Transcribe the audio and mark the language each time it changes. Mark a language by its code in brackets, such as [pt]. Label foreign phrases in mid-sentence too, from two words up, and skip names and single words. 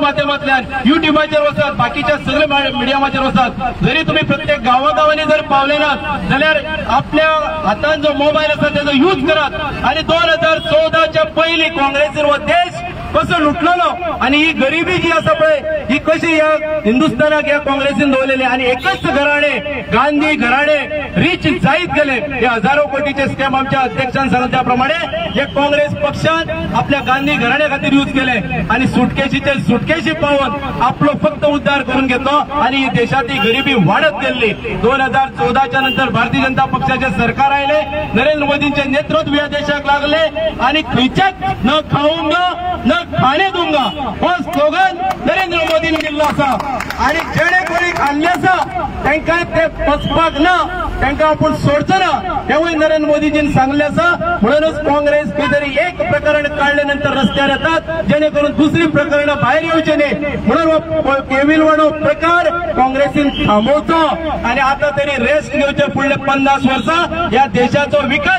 [kok] माध्यमांतल्यान युट्यूबाचेर वचात बाकीच्या सगळ्या मिडियामाचेर वचात जरी तुम्ही प्रत्येक गांवागांवांनी जर पावले नात जाल्यार आपल्या हातान जो मोबायल आसा तेजो यूज करात आणि 2014च्या पयलीं काँग्रेसीन हो देश कसो लुटलेलो आणि ही गरिबी जी आसा पळय ही कशी या हिंदुस्थानाक या काँग्रेसीन दवरलेली आणि एकच घराणे गांधी घराणे रिच जायत गेले हे हजारो कोटीचे स्कॅम आमच्या अध्यक्षान सांगले त्याप्रमाणे हे काँग्रेस पक्षान आपल्या गांधी घराण्या खातीर यूज केले आणि सुटकेशी पावून आपलो फक्त उद्धार करून घेतलो आणि ही देशाची गरिबी वाढत गेली 2014च्या नंतर भारतीय जनता पक्षाचे सरकार आयले नरेंद्र मोदींचे नेतृत्व या देशाक लागले आणि खंयच्याच [hi] न खाऊंगा न खाणे दूंगा [kok] हो स्लोगन नरेंद्र मोदींनी दिल्लो आसा आणि जेणे कोणी खाल्ले आसा तांकां ते पचपाक ना तांकां आपूण सोडचो ना हेवूय नरेंद्र मोदीजीन सांगले आसा म्हणूनच काँग्रेस खंय तरी एक प्रकरण काढले नंतर रस्त्यार येतात जेणे करून दुसरी प्रकरणां भायर येवचे न्ही म्हणून केविलवाडो प्रकार काँग्रेसीन थांबोवचो आणि आता तरी रेस्ट घेवचे फुडले 50 वर्सां या देशाचो विकास